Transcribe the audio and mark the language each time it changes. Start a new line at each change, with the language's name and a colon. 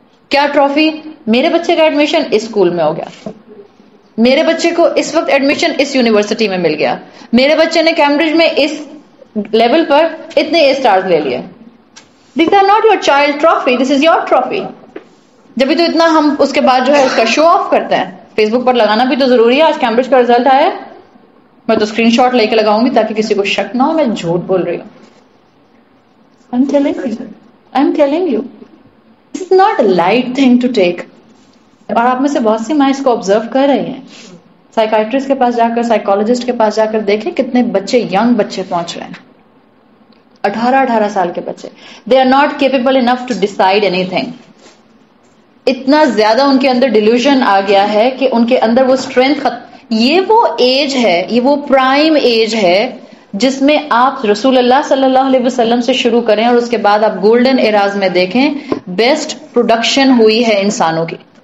Urdu: کیا ٹرافی؟ میرے بچے کا ایڈمیشن اس اسکول میں ہو گیا, میرے بچے کو اس وقت ایڈمیشن اس یونیورسٹی میں مل گیا, میرے بچے نے کیمبرج میں اس لیول پر اتنے اے اسٹارز لے لیے.
English: These are not your child trophy, this is your trophy.
Urdu: جبھی تو اتنا ہم اس کے بعد جو ہے اس کا شو آف کرتے ہیں. فیس بک پر لگانا بھی تو ضروری ہے. آج کیمبرج کا رزلٹ آیا, میں تو اسکرین شاٹ لے کے لگاؤں گی تاکہ کسی کو شک نہ ہو میں جھوٹ بول رہی ہوں.
English: I'm telling you, this is not a light thing to take.
Urdu: اور آپ میں سے بہت سی ماں اس کو آبزرو کر رہی ہیں. سائیکائٹرسٹ کے پاس جا کر, سائیکالوجسٹ کے پاس جا کر دیکھیں کتنے بچے, ینگ بچے پہنچ رہے ہیں, 18 سال کے بچے.
English: They are not capable enough to decide anything.
Urdu: اتنا زیادہ ان کے اندر ڈیلیوژن آ گیا ہے کہ ان کے اندر وہ اسٹرینتھ یہ وہ ایج ہے, یہ وہ پرائم ایج ہے جس میں آپ رسول اللہ صلی اللہ علیہ وسلم سے شروع کریں اور اس کے بعد آپ گولڈن ایراز میں دیکھیں بیسٹ پروڈکشن ہوئی ہے انسانوں کی.